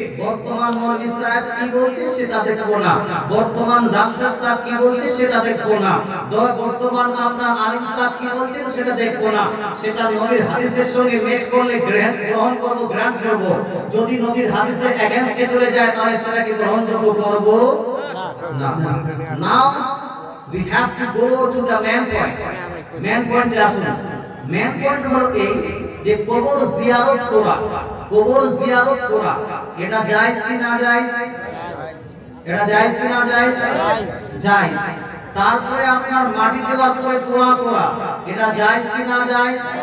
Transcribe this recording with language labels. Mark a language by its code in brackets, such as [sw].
[bn] বর্তমান মৌলভী সাহেব কি বলছে সেটা দেখবো না, বর্তমান ডাক্তার সাহেব কি বলছে সেটা দেখবো না, বর্তমান আপনার আলিম সাহেব কি বলছেন সেটা দেখবো না। সেটা নবীর হাদিসের সঙ্গে ম্যাচ করলে গ্রহণ করব, গ্রান্ট করব। যদি নবীর হাদিসের এগেইনস্টে চলে যায় তাহলে সেটাকে গ্রহণযোগ্য করব না। [en] Now we have to go to the main point. [bn] Main পয়েন্টে আসুন। মেন পয়েন্ট হলো এই যে কবর জিয়ারত করা, কবর জিয়ারত করা এটা জায়েজ কি না জায়েজ? এটা জায়েজ কি না জায়েজ? জায়েজ। তারপরে আপনার মাটি দেওয়ার পরে দোয়া করা এটা জায়েজ কি না জায়েজ?